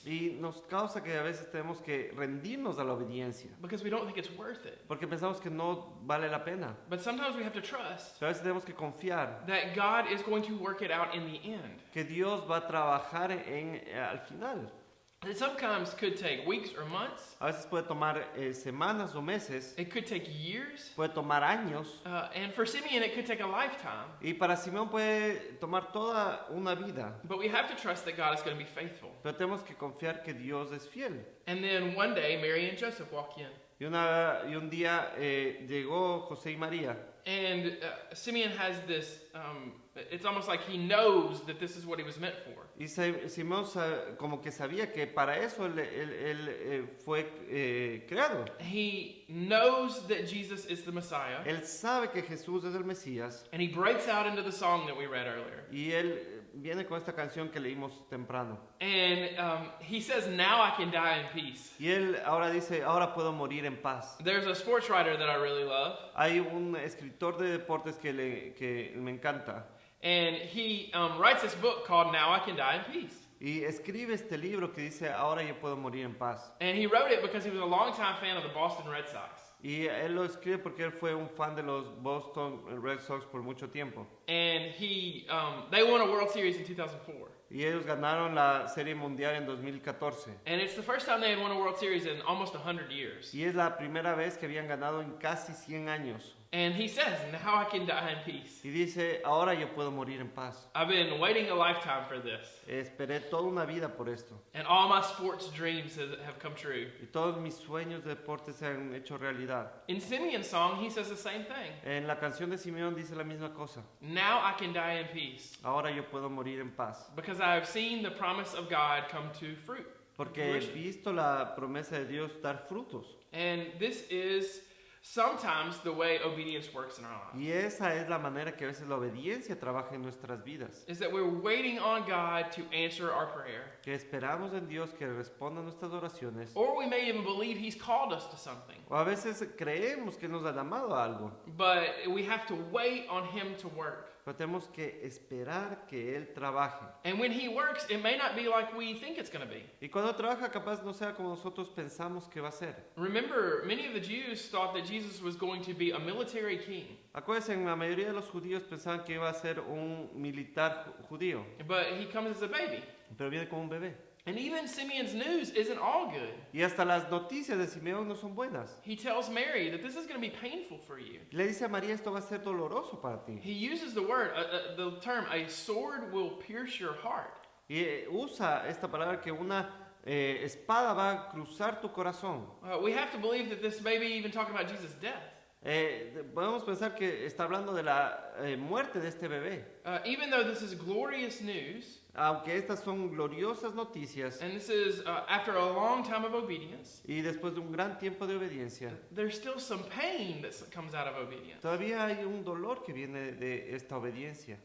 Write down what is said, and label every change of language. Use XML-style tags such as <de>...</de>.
<es>Y nos causa que a veces tenemos que rendirnos a la obediencia.</es> <en>because we don't think it's worth it.</en> <es>Porque pensamos que no vale la pena.</es> <en>But sometimes we have to trust</en> <es>Pero a veces tenemos que confiar</es> <en>that God is going to work it out in the end.</en> <es>que Dios va a trabajar al final.</es> <en>It sometimes could take weeks or months.</en> <es>A veces puede tomar semanas o meses,</es> <en>It could take years.</en> <es>puede tomar años.</es> <en>And for Simeon, it could take a lifetime.</en> <es>Y para Simeón puede tomar toda una vida.</es> <en>But we have to trust that God is going to be faithful.</en> <es>Pero tenemos que confiar que Dios es fiel.</es> <en>And then one day, Mary and Joseph walk in.</en> <es>Y un día llegó José y María.</es> <en>And Simeon has this, it's almost like he knows that this is what he was meant for.</en> <es>Y Simeón como que sabía que para eso él fue creado.</es> <en>He knows that Jesus is the Messiah.</en> <es>Él sabe que Jesús es el Mesías.</es> <en>And he breaks out into the song that we read earlier.</en> <es>Y él viene con esta canción que leímos temprano.</es> <en>And he says, now I can die in peace.</en> <es>Y él ahora dice, ahora puedo morir en paz.</es> <en>There's a sports writer that I really love.</en> <es>Hay un escritor de deportes que me encanta.</es> <en>And he writes this book called Now I Can Die in Peace.</en> <es>Y escribe este libro que dice, ahora yo puedo morir en paz.</es> <en>And he wrote it because he was a longtime fan of the Boston Red Sox.</en> <es>Y él lo escribe porque él fue un fan de los Boston Red Sox por mucho tiempo.</es> <en>And they won a World Series in 2004.</en> <es>Y ellos ganaron la Serie Mundial en 2014.</es> <en>And it's the first time they had won a World Series in almost 100 years.</en> <es>Y es la primera vez que habían ganado en casi 100 años.</es> <en>And he says, now I can die in peace.</en> <es>Y dice, ahora yo puedo morir en paz.</es> <en>I've been waiting a lifetime for this.</en> <es>Esperé toda una vida por esto.</es> <en>And all my sports dreams have come true.</en> <es>Y todos mis sueños de deporte se han hecho realidad.</es> <en>In Simeon's song, he says the same thing.</en> <es>En la canción de Simeón dice la misma cosa.</es> <en>Now I can die in peace.</en> <es>Ahora yo puedo morir en paz.</es> <en>Because I have seen the promise of God come to fruit.</en> <es>Porque he visto la promesa de Dios dar frutos.</es> <en>And this is sometimes the way obedience works in our lives.</en> <es>Y esa es la manera que a veces la obediencia trabaja en nuestras vidas.</es> <en>Is that we're waiting on God to answer our prayer.</en> <es>Que esperamos en Dios que responda a nuestras oraciones.</es> <en>Or we may even believe He's called us to something.</en> <es>O a veces creemos que nos ha llamado a algo.</es> <en>But we have to wait on Him to work.</en> <es>Pero tenemos que esperar que Él trabaje.</es> <en>And when He works, it may not be like we think it's going to be.</en> <es>Y cuando trabaja capaz no sea como nosotros pensamos que va a ser.</es> <en>Remember, many of the Jews thought that Jesus was going to be a military king.</en> <es>Acuérdense, la mayoría de los judíos pensaban que iba a ser un militar judío.</es> <en>But He comes as a baby.</en> <es>Pero viene como un bebé.</es> <en>And even Simeon's news isn't all good.</en> <es>Y hasta las noticias de Simeón no son buenas.</es> <en>He tells Mary that this is going to be painful for you.</en> <es>Le dice a María, esto va a ser doloroso para ti.</es> <en>He uses the term, a sword will pierce your heart.</en> <es>Y usa esta palabra que una espada va a cruzar tu corazón.</es> <en>We have to believe that this may be even talking about Jesus' death.</en> <es>Podemos pensar que está hablando de la muerte de este bebé.</es> <en>Even though this is glorious news,</en> <es>Aunque estas son gloriosas noticias</es> <en>and this is after a long time of obedience,</en> <es>y después de un gran tiempo de obediencia,</es> <en>there's still some pain that comes out of obedience.</en> <es>todavía hay un dolor que viene de esta obediencia.</es>